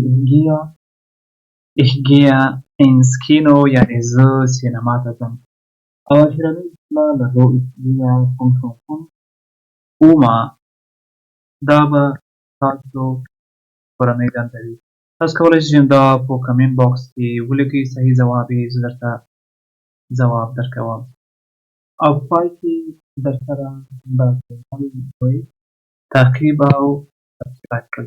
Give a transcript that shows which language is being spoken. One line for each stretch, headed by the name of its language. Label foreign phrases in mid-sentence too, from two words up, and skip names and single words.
German: ich gehe ins Kino،
Pashto: یعنې زه سینما ته ځم. او اخرنۍ جمله لرو
German: ich gehe Oma،
Pashto: دا به تاسو کورنۍ دنده وي. تاسو کولی شئ دا په
English: comment box
Pashto: کې ولیکئ، صحیح ځواب یې زه درته ځواب درکوم. او په پای کې درسره دا چینل تعقیب او سبسکرایب کړئ.